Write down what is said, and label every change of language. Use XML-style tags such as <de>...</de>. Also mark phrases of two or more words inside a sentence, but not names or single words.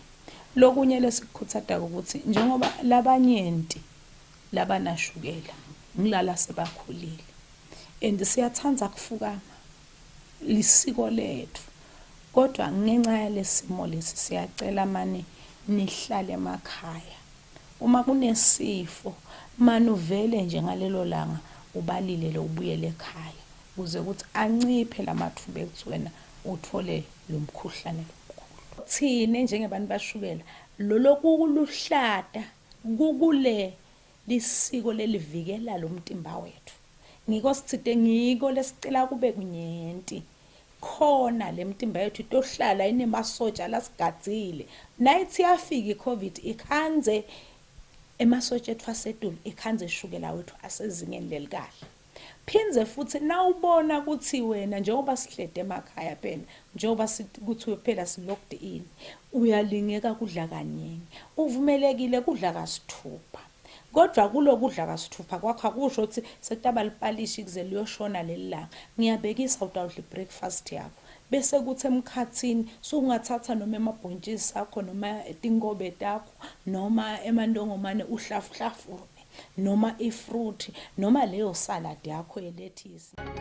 <ss>Lokunye lesikukhuthada ukuthi njengoba labanyenti labanashukela ngilala sebakhulile and siyathanda kufukama lisiko lethu kodwa ngenxa yalesimo lesi siyacela manje nihlale emakhaya uma kunesifo manuvele nje ngalelo langa ubalile lo ubuyele ekhaya ukuze ukuthi anciphe lamathuba ekuthwena uthole lo mkhuhlane omkhulu. Thine njengabantu bashukela lokuluhlata kukule lisiko lelivikela lo mtimba wethu. Ngiko sithide ngiko lesicela kube kunyenti khona le mtimba yethu itohlala inemasotsha lasigadzile nayithi yafika iCovid ikhanze emasotsha ethu asetulu ikhanze ishukela wethu asezingeni lelikahle. Phinze futhi nawubona ukuthi wena njengoba sihlede emakhaya phela njengoba kuthi phela si locked in uyalingeka kudla kaningi uvumelekile kudla kasithupha kodwa kulokudla kasithupha kwakho akusho ukuthi sekutaba lipalishi kuze liyoshona lelanga ngiyabekisa utawudla breakfast yakho bese kuthi emkhathini so ungathatha noma emabhontshisi akho noma etinkobe takho noma emandongomane uhlafuhlafune noma ifruit noma leyo salad yakho yelethisi.</ss>